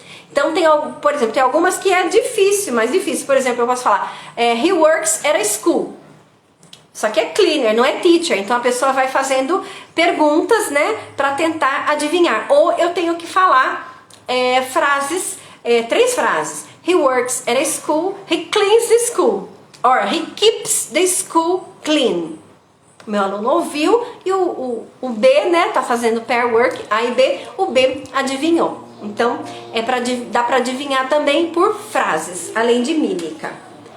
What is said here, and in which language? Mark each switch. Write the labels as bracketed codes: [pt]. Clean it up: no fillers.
[pt] Então, por exemplo, tem algumas que é difícil, mais difícil. Por exemplo, eu posso falar, [en] he works at a school. [pt] Só que é cleaner, não é teacher. Então, a pessoa vai fazendo perguntas, né, para tentar adivinhar. Ou eu tenho que falar frases, 3 frases. [en] He works at a school, he cleans the school. Or, he keeps the school clean. [pt] Meu aluno ouviu e o B, né, tá fazendo pair work, A e B, o B adivinhou. Então, dá para adivinhar também por frases, além de mímica.